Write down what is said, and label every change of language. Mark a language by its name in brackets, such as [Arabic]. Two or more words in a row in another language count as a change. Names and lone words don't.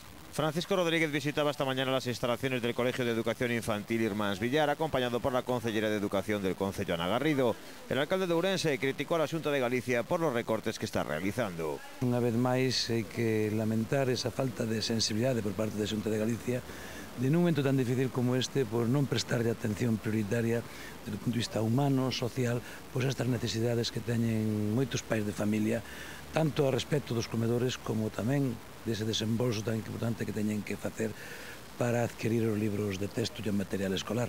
[Spanish] Francisco Rodríguez visitaba esta mañana las instalaciones del Colegio de Educación Infantil Irmáns Villar, acompañado por la consellera de Educación del concello, Ana Garrido. El alcalde de Ourense criticó a la Xunta de Galicia por los recortes que está realizando. [Galician] Unha vez máis, hai que lamentar esa falta de sensibilidade por parte da Xunta de Galicia de nun momento tan difícil como este por non prestarlle atención prioritaria desde o punto de vista humano, social, pois estas necesidades que teñen moitos pais de familia, tanto a respecto dos comedores como tamén dese desembolso tan importante que teñen que facer para adquirir os libros de texto e o material escolar.